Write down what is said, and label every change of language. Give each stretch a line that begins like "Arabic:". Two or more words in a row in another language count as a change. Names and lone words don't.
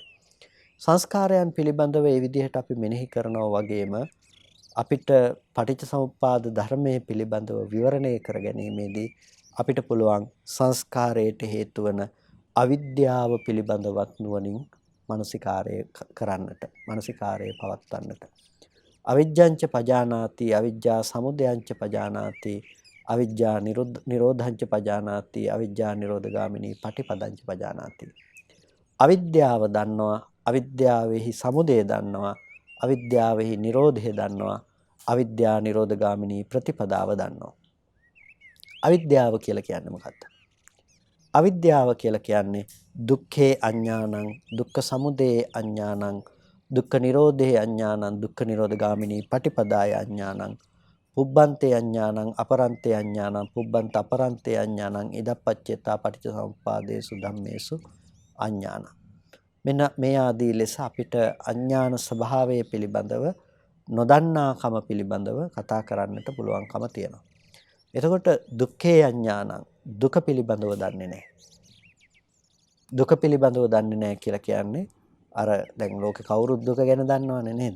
Sinhala: සංස්කාරයන් පිළිබඳව මේ විදිහට අපි මෙනෙහි කරනවා වගේම අපිට පටිච්චසමුප්පාද ධර්මයේ පිළිබඳව විවරණය කර ගැනීමේදී අපිට පුළුවන් සංස්කාරයට හේතු වන අවිද්‍යාව පිළිබඳවත් නුවණින් මානසිකාරය කරන්නට, මානසිකාරය පවත්වන්නට.
Pali: අවිජ්ජංච පජානාති අවිජ්ජා සමුදයංච පජානාති අවිජ්ජා නිරෝධංච පජානාති අවිජ්ජා නිරෝධගාමිනී පටිපදංච පජානාති.
Sinhala: අවිද්‍යාව දන්නවා, අවිද්‍යාවෙහි සමුදය දන්නවා, අවිද්‍යාවෙහි නිරෝධය දන්නවා, අවිද්‍යා නිරෝධගාමිනී ප්‍රතිපදාව දන්නවා. අවිද්‍යාව කියලා කියන්නේ මොකක්ද? අවිද්‍යාව කියලා කියන්නේ
Pali: දුක්ඛේ අඥානං, දුක්ඛ සමුදයේ අඥානං, දුක්ඛ නිරෝධේ අඥානං, දුක්ඛ නිරෝධගාමිනී පටිපදාය අඥානං, පුබ්බන්තේ අඥානං, අපරන්තේ අඥානං, පුබ්බන්ත අපරන්තේ අඥානං, ඉදප්පච්චේතා පටිච්චසමුප්පාදේසු ධම්මේසු අඥානං.
Sinhala: මෙන්න මේ ආදී ලෙස අපිට අඥාන ස්වභාවය පිළිබඳව, නොදන්නාකම පිළිබඳව කතා කරන්නට පුළුවන්කම තියෙනවා. එතකොට
Pali: දුක්ඛේ අඥානං,
Sinhala: දුක පිළිබඳව දන්නේ නැහැ. දුක පිළිබඳව දන්නේ නැහැ කියලා කියන්නේ අර දැන් ලෝකේ කවුරුත් දුක ගැන දන්නවනේ නේද?